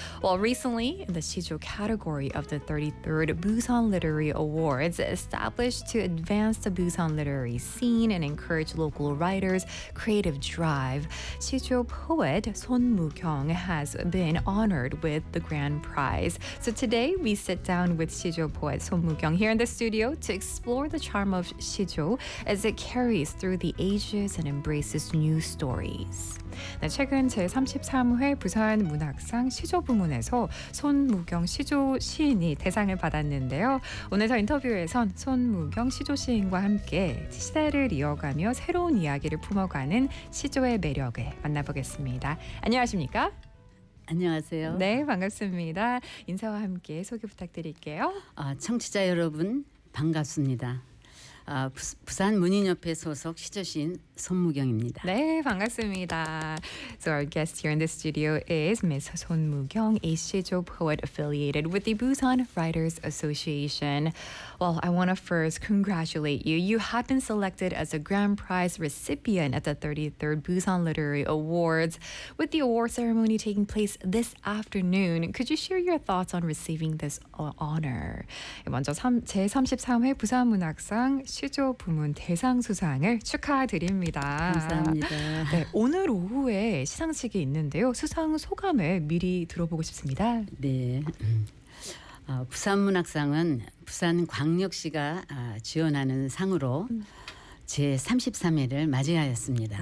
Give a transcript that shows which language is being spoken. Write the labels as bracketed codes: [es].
[en] Well, recently, in the Shijo category of the 33rd Busan Literary Awards, established to advance the Busan literary scene and encourage local writers, creative drive, Shijo poet Son Mukyong has been honored with the grand prize. So today we sit down with Shijo poet Son Mukyong here in the studio to explore the charm of Shijo as it carries through the ages and embraces new stories. [ko] 네, 최근 제33회 부산 문학상 시조 부문에서 손무경 시조 시인이 대상을 받았는데요. 오늘 저 인터뷰에선 손무경 시조 시인과 함께 시대를 이어가며 새로운 이야기를 품어가는 시조의 매력을 만나보겠습니다. 안녕하십니까? 안녕하세요. 네, 반갑습니다. 인사와 함께 소개 부탁드릴게요. 청취자 여러분 반갑습니다. 부산 문인협회 소속 시조 시인 손무경입니다. 네, 반갑습니다. [en] So our guest here in the studio is Ms. Son Mukyong, a Shijo poet affiliated with the Busan Writers Association. Well, I want to first congratulate you. You have been selected as a grand prize recipient at the 33rd Busan Literary Awards, with the award ceremony taking place this afternoon. Could you share your thoughts on receiving this honor? [ko] 먼저 제33회 부산 문학상 시조 부문 대상 수상을 축하드립니다. 감사합니다. 네, 오늘 오후에 시상식이 있는데요. 수상 소감을 미리 들어보고 싶습니다. 네. 부산문학상은 부산광역시가 지원하는 상으로 제33회를 맞이하였습니다.